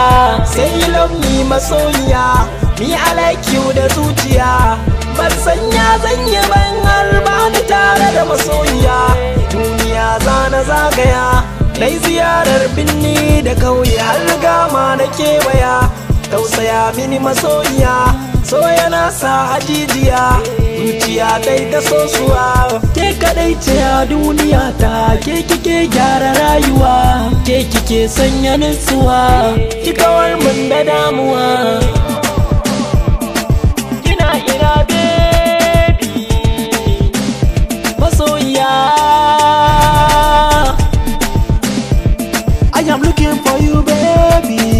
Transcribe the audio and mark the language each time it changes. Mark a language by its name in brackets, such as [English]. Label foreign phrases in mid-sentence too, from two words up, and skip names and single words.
[English] Say you love me [Hausa] masoyiya, [English] me I like you [Hausa] da zuciya. Ban sanya zan yi ban har ba ni tare da masoyiya. Duniya zana zagaya, dai ziyarar binni da kauye har gama na kewaya. Tausaya mini masoyiya, so yana sa hajijiya. Zuciya dai ta sosuwa, ke kadai ce a duniya ta. Ke kike gyara rayuwa, ke kike sanya nutsuwa, ki kawar mun da damuwa. Kina ina baby masoyiya. [English] I am looking for you baby.